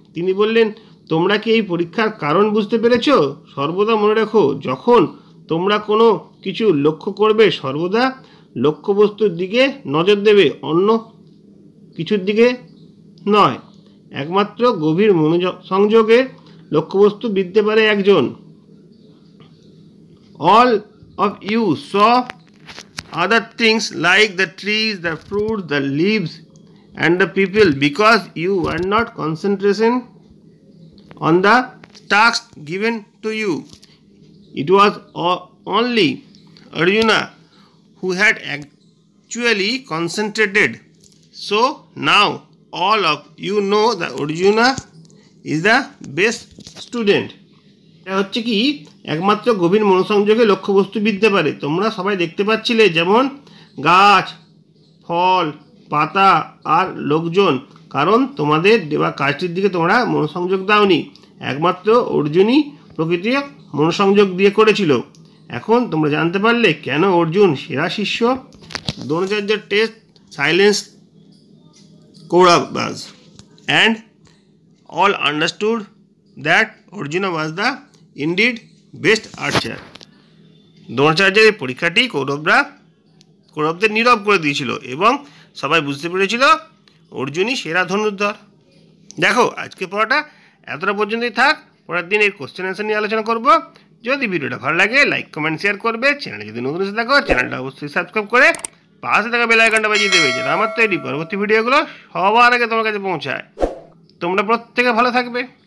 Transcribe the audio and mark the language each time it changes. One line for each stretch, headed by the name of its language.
Bangla: তিনি বললেন, তোমরা কি এই পরীক্ষার কারণ বুঝতে পেরেছ? সর্বদা মনে রেখো, যখন তোমরা কোনো কিছু লক্ষ্য করবে সর্বদা লক্ষ্যবস্তুর দিকে নজর দেবে, অন্য কিছুর দিকে নয়। একমাত্র গভীর মনোসংযোগে লক্ষ্যবস্তু বিঁধতে পারে একজন।
English: All of you saw other things like the trees, the fruits, the leaves and the people because you were not concentrating on the task given to you. It was only Arjuna who had actually concentrated. So now all of you know that Arjuna is the best student.
Bangla: এটা হচ্ছে কি, একমাত্র গভীর মনোসংযোগে লক্ষ্যবস্তু বিঁধতে পারে। তোমরা সবাই দেখতে পাচ্ছিলে যেমন গাছ, ফল, পাতা আর লোকজন, কারণ তোমাদের দেওয়া কাজটির দিকে তোমরা মনোসংযোগ দাওনি। একমাত্র অর্জুনই প্রকৃতি মনোসংযোগ দিয়ে করেছিল। এখন তোমরা জানতে পারলে কেন অর্জুন সেরা শিষ্য।
English: Dronacharya test silence Kauravas and all understood that Arjuna was the indeed best archer.
Bangla: দ্রোণাচার্যের এই পরীক্ষাটি কৌরবদের নীরব করে দিয়েছিল এবং সবাই বুঝতে পেরেছিল অর্জুনই সেরা ধনুর্ধর। দেখো আজকে পড়াটা এতটা পর্যন্তই থাক। পরের দিন এই কোশ্চেন অ্যান্সার নিয়ে আলোচনা করব। যদি ভিডিওটা ভালো লাগে লাইক কমেন্ট শেয়ার করবে। চ্যানেলে যদি নতুন এসে থাকো চ্যানেলটা অবশ্যই সাবস্ক্রাইব করে পাশে থাকা বেল আইকনটা বাজিয়ে দেবে, যেটা আমার তৈরি পরবর্তী ভিডিওগুলো সবার আগে তোমার কাছে পৌঁছায়। তোমরা প্রত্যেকে ভালো থাকবে।